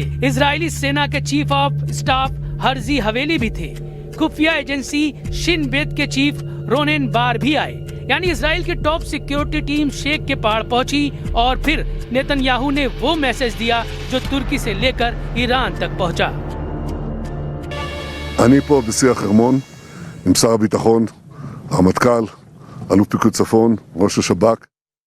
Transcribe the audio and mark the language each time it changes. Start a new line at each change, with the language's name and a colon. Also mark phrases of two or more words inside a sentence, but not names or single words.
Hindi: इजरायली सेना के
English: chief of staff
Hindi: हर्जी हवेली भी थे। खुफिया एजेंसी शिन बेत के चीफ रोनेन बार भी आए। यानी इजराइल की
English: top security team
Hindi: शेख के पहाड़ पहुंची और फिर नेतन्याहू ने वो मैसेज दिया जो तुर्की से लेकर ईरान तक पहुंचा।
Hebrew: אני פה בשיא החרמון עם שר הביטחון, הרמטכ"ל, אלוף פיקוד צפון, ראש השב"כ.